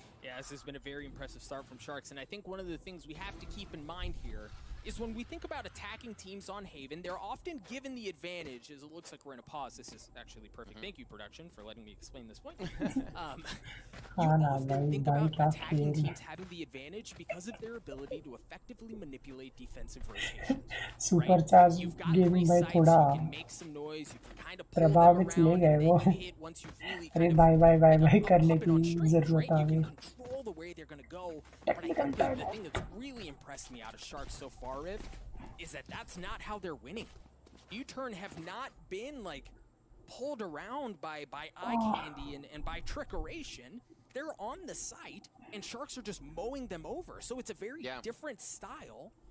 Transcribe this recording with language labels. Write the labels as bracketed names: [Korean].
[English] Yeah, this has been a very impressive start from Sharks, and I think one of the things we have to keep in mind here is when we think about attacking teams on Haven, they're often given the advantage, as it looks like we're in a pause. This is actually perfect. Thank you, production, for letting me explain this point. You often think about attacking teams having the advantage because of their ability to effectively manipulate defensive rotation. [Hindi] Supercharge gaming भाई थोड़ा प्रभावित ले गए वो. अरे भाई भाई भाई भाई करने की जरूरत आ गई. [English] The way they're going to go, but I think the thing that's really impressed me out of Sharks so far, Riv, is that that's not how they're winning. U-turn have not been like pulled around by eye candy and by trickeration. They're on the site, and Sharks are just mowing them over. So it's a very different style.